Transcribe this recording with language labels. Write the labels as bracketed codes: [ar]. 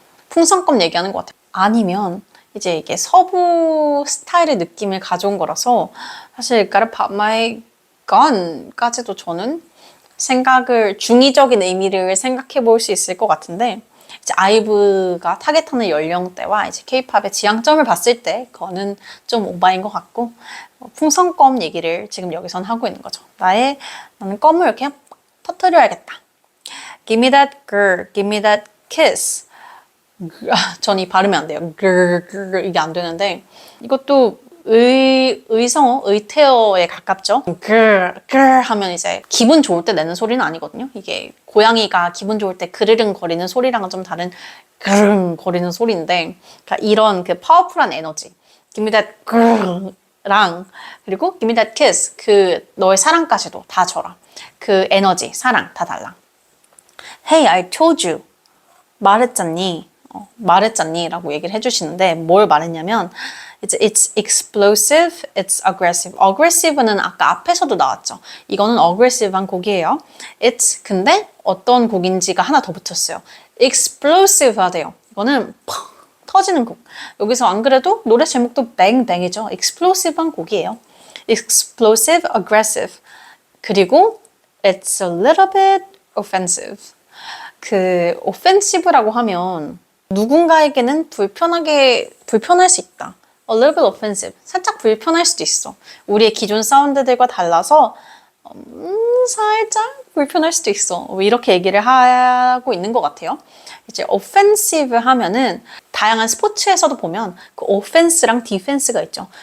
[ko] 풍선껌 얘기하는 것 같아요. 아니면 이제 이게 서부 스타일의 느낌을 가져온 거라서 사실 [en] Gotta pop my gun [ko] 까지도 저는 중의적인 의미를 생각해 볼 수 있을 것 같은데 이제 아이브가 타겟하는 연령대와 이제 K-팝의 지향점을 봤을 때 그거는 좀 오바인 것 같고 풍선껌 얘기를 지금 여기선 하고 있는 거죠. 나는 껌을 이렇게 터뜨려야겠다. [en] Give me that girl, give me that kiss. [ko] 전 이 발음이 안 돼요. 이게 안 되는데 이것도 의성어, 의태어에 가깝죠. 하면 이제 기분 좋을 때 내는 소리는 아니거든요. 이게 고양이가 기분 좋을 때 그르릉 거리는 소리랑은 좀 다른 그르릉 거리는 소리인데 그러니까 이런 그 파워풀한 에너지 [en] Give me that girl [ko] 랑 그리고 [en] Give me that kiss [ko] 그 너의 사랑까지도 다 줘라. 그 에너지, 사랑 다 달라. [en] Hey, I told you. [ko] 말했잖니. 말했잖니 라고 얘기를 해주시는데 뭘 말했냐면 [en] It's explosive, it's aggressive. [ko] aggressive는 아까 앞에서도 나왔죠. 이거는 aggressive한 곡이에요. It's 근데 어떤 곡인지가 하나 더 붙었어요. explosive 하대요. 이거는 펑 터지는 곡. 여기서 안 그래도 노래 제목도 뱅뱅이죠. explosive한 곡이에요. [en] explosive, aggressive. [ko] 그리고 [en] it's a little bit offensive. [ko] 그 offensive라고 하면 누군가에게는 불편할 수 있다. [en] A little bit offensive. [ko] 살짝 불편할 수도 있어. 우리의 기존 사운드들과 달라서 살짝 불편할 수도 있어. 이렇게 얘기를 하고 있는 것 같아요. 이제 offensive 하면은 다양한 스포츠에서도 보면 그 offense랑 defense가 있죠.